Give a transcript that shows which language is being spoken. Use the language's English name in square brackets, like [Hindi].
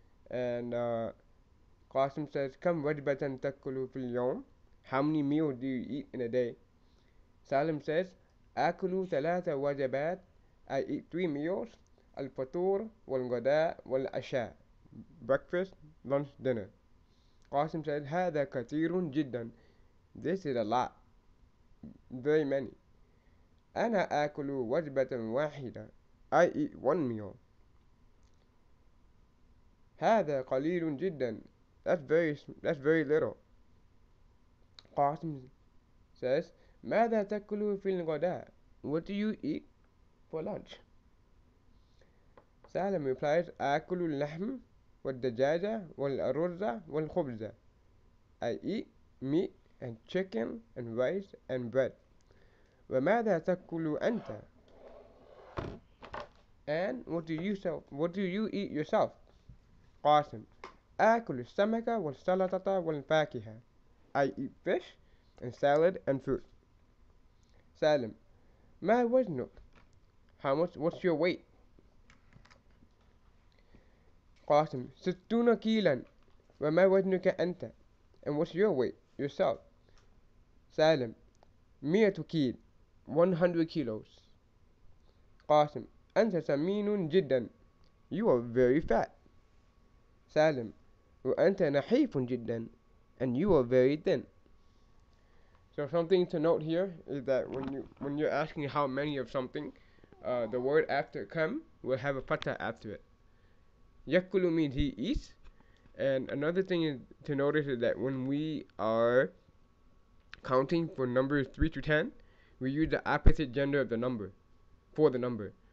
[English] And Qasim says, [Arabic] Kam wajbatan takulu fil yawm? [English] How many meals do you eat in a day? Salim says, [Arabic] Akulu thalatha wajabat. [English] I eat 3 meals. [Arabic] Al-fatur, wal-ghada, wal-asha. [English] Breakfast, lunch, dinner. Qasim said, [Arabic] هذا كثير جدا. [English] This is a lot, very many. [Arabic] أنا آكل وجبة واحدة. [English] I eat 1 meal. [Arabic] هذا قليل جدا. [English] That's very little. Qasim says, [Arabic] ماذا تأكل في الغداء? [English] What do you eat for lunch? Salim replies, [Arabic] آكل اللحم والدجاجة والأرز والخبز. [English] I eat meat and chicken and rice and bread. [Arabic] وماذا تأكل أنت? [English] And what do you eat yourself? [Arabic] قاسم آكل السمك والسلطة والفاكهة. [English] I eat fish and salad and fruit. [Arabic] Salim ما وزنك? [English] What's your weight? [Arabic] قاسم 60 كيلا. وما وزنك أنت? [English] And what's your weight yourself? Salim 100 كيل, 100 kilos. قاسم [Arabic] أنت سمين جدا. [English] You are very fat. [Arabic] Salim وأنت نحيف جدا. [English] And you are very thin. So something to note here is that when you're asking how many of something, the word after kam will have a fatha after it. Yakulu means he eats. And another thing to notice is that when we are counting for numbers 3 to 10, we use the opposite gender of the number for the number.